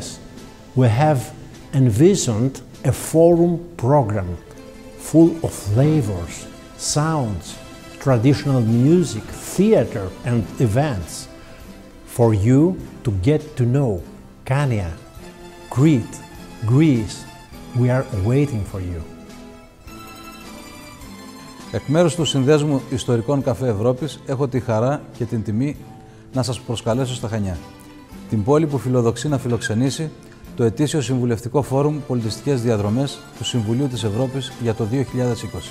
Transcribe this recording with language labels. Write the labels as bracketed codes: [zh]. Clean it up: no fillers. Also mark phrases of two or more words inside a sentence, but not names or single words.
[en] We have envisioned a forum program full of flavors, sounds, traditional music, theater and events for you to get to know Chania, Crete, Greece. We are waiting for you. [el] Εκ μέρους του Συνδέσμου Ιστορικών Καφέ Ευρώπης έχω τη χαρά και την τιμή να σας προσκαλέσω στα Χανιά, την πόλη που φιλοδοξεί να φιλοξενήσει το ετήσιο Συμβουλευτικό Φόρουμ Πολιτιστικές Διαδρομές του Συμβουλίου της Ευρώπης για το 2020.